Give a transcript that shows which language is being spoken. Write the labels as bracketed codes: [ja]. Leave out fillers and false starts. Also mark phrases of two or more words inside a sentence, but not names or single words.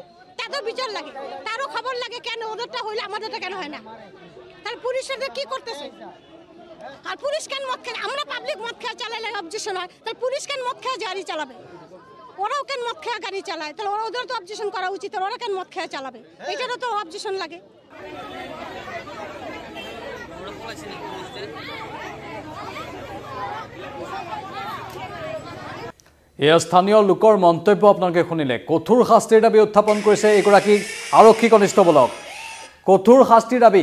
[bn] তাদের বিচার লাগে, তারও খবর লাগে, কেন ওদেরটা হইলে আমাদেরটা কেন হয় না? তাহলে পুলিশের কি করতেছে? আর পুলিশ কেন মদ খেয়ে? আমরা পাবলিক মদ খেয়ে চালালে অবজেকশন হয়, তাহলে পুলিশ কেন মদ খেয়ে গাড়ি চালাবে? ওরাও কেন মদ খেয়ে গাড়ি চালায়, তাহলে ওদের তো অবজেকশন করা উচিত, ওরা কেন মদ খেয়ে চালাবে? এটারও তো অবজেকশন লাগে। [as] এয়া স্থানীয় লোকৰ মন্তব্য আপোনালোকে শুনিলে। কঠোৰ শাস্তিৰ দাবী উত্থাপন কৰিছে এগৰাকী আৰক্ষী কনিষ্টবলক। কঠোৰ শাস্তিৰ দাবী।